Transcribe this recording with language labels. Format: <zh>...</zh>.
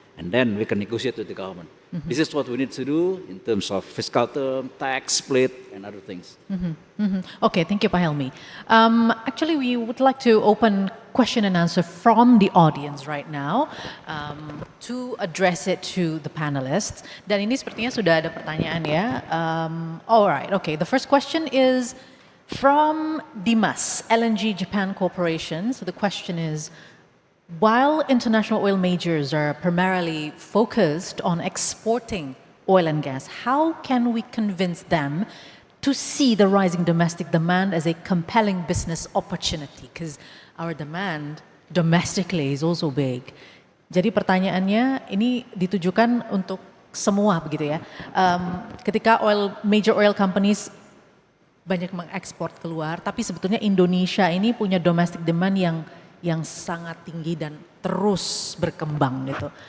<en>And then we can negotiate with the government. This is what we need to do in terms of fiscal term, tax split, and other things. Okay, thank you, Pak Helmi. Actually, we would like to open question and answer from the audience right now to address it to the panelists.</en> <id>Dan ini sepertinya sudah ada pertanyaan ya.</id> <en>Alright, okay. The first question is from Dimas, LNG Japan Corporation. So the question is, while international oil majors are primarily focused on exporting oil and gas, how can we convince them to see the rising domestic demand as a compelling business opportunity? Because our demand domestically is also big.</en> <id>Jadi pertanyaannya ini ditujukan untuk semua begitu ya. Ketika major oil companies banyak mengekspor keluar, tapi sebetulnya Indonesia ini punya domestic demand yang sangat tinggi dan terus berkembang gitu.</id>